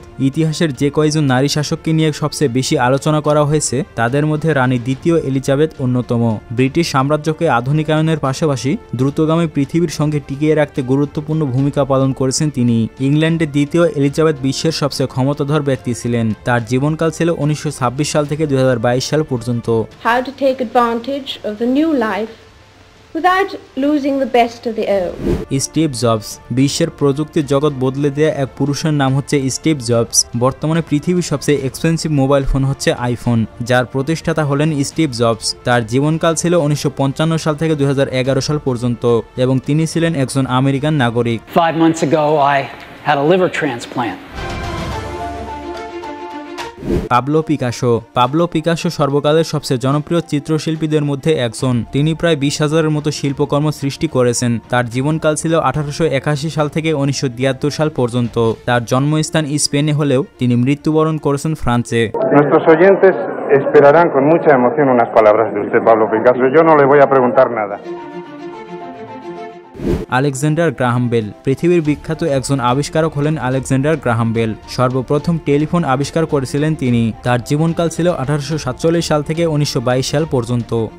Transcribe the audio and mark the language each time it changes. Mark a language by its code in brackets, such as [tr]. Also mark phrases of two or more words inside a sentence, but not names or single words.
[bn] ইতিহাসের যে কয়েকজন নারী শাসককে নিয়ে সবচেয়ে বেশি আলোচনা করা হয়েছে তাদের মধ্যে রানী দ্বিতীয় এলিজাবেথ অন্যতম। ব্রিটিশ সাম্রাজ্যকে আধুনিকায়নের পাশাপাশি দ্রুতগামী পৃথিবীর সঙ্গে টিকিয়ে রাখতে গুরুত্বপূর্ণ ভূমিকা পালন করেছেন তিনি। ইংল্যান্ডের দ্বিতীয় এলিজাবেথ বিশ্বের সবচেয়ে ক্ষমতাধর ব্যক্তি ছিলেন। তার জীবনকাল ছিল 1926 সাল থেকে 2022 সাল পর্যন্ত। [en] How to take advantage of the new life without losing the best of the old. [bn] স্টিভ জবস। বিশ্বের প্রযুক্তির জগৎ বদলে দেয়া এক পুরুষের নাম হচ্ছে স্টিভ জবস। বর্তমানে পৃথিবীর সবচেয়ে এক্সপেন্সিভ মোবাইল ফোন হচ্ছে আইফোন, যার প্রতিষ্ঠাতা হলেন স্টিভ জবস। তার জীবনকাল ছিল 1955 সাল থেকে 2011 সাল পর্যন্ত এবং তিনি ছিলেন একজন আমেরিকান নাগরিক। [en] 5 months ago I had a liver transplant. [bn] পাবলো পিকাসো। পাবলো পিকাসো সর্বকালের সবচেয়ে জনপ্রিয় চিত্রশিল্পীদের মধ্যে একজন। তিনি প্রায় 20,000-এর মতো শিল্পকর্ম সৃষ্টি করেছেন। তার জীবনকাল ছিল 1881 সাল থেকে 1973 সাল পর্যন্ত। তার জন্মস্থান স্পেনে হলেও তিনি মৃত্যুবরণ করেছেন ফ্রান্সে। [es] Nuestros oyentes esperarán con mucha emoción unas palabras de usted, Pablo Picasso. Yo no le voy a preguntar nada. [bn] আলেকজান্ডার গ্রাহাম বেল। পৃথিবীর বিখ্যাত একজন আবিষ্কারক হলেন আলেকজান্ডার গ্রাহাম বেল। সর্বপ্রথম টেলিফোন আবিষ্কার করেছিলেন তিনি। তার জীবনকাল ছিল 1847 সাল থেকে 1922 সাল পর্যন্ত।